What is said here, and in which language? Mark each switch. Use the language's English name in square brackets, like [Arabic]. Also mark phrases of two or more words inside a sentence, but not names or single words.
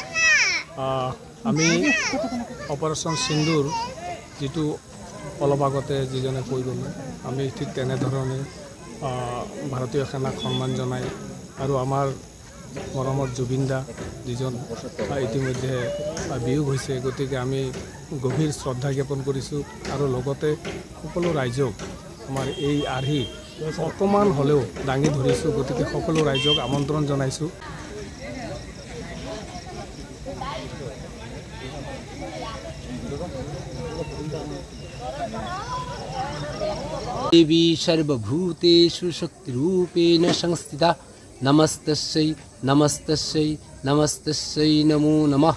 [Assamese] আমি অপাৰেশ্যন সিন্দুৰ যিটো অলপ আগতে যিজনে কৈ গ'লে, আমি ঠিক তেনেধৰণে ভাৰতীয় সেনাক সন্মান জনাই আৰু আমাৰ মৰমৰ জুবিন দা যিজন ইতিমধ্যে বিয়োগ হৈছে, গতিকে আমি গভীৰ শ্ৰদ্ধা জ্ঞাপন কৰিছোঁ আৰু লগতে সকলো ৰাইজক আমাৰ এই আৰ্হি অকণমান হ'লেও দাঙি ধৰিছোঁ। গতিকে সকলো ৰাইজক আমন্ত্ৰণ জনাইছোঁ। [Sanskrit] देवी सर्वभूतेषु शक्तिरूपेण संस्थिता नमस्तस्यै नमस्तस्यै नमस्तस्यै नमो नमः।